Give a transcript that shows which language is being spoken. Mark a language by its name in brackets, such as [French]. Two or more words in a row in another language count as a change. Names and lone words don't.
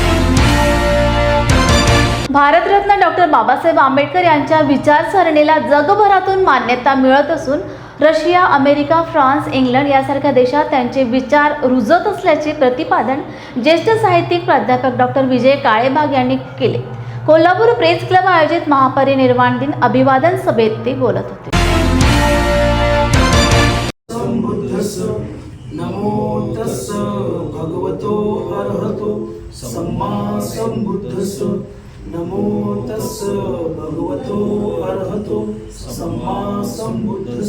[Marathi] भारतरत्न डॉक्टर बाबासाहेब आंबेडकर यांच्या विचारसरणीला जगभरातून मान्यता मिळत असून रशिया, अमेरिका, फ्रान्स, इंग्लंड यासारख्या देशात त्यांचे विचार रुजत असल्याचे प्रतिपादन ज्येष्ठ साहित्यिक प्राध्यापक डॉक्टर विजय काळेबाग यांनी केले. कोल्हापूर प्रेस क्लब आयोजित महापरिनिर्वाण दिन अभिवादन सभेत ते बोलत होते. [Pali] नमो तस्स भगवतो अरहतो सम्मा संबुद्धस्स. नमो तस्स भगवतो अरहतो सम्मा संबुद्धस्स.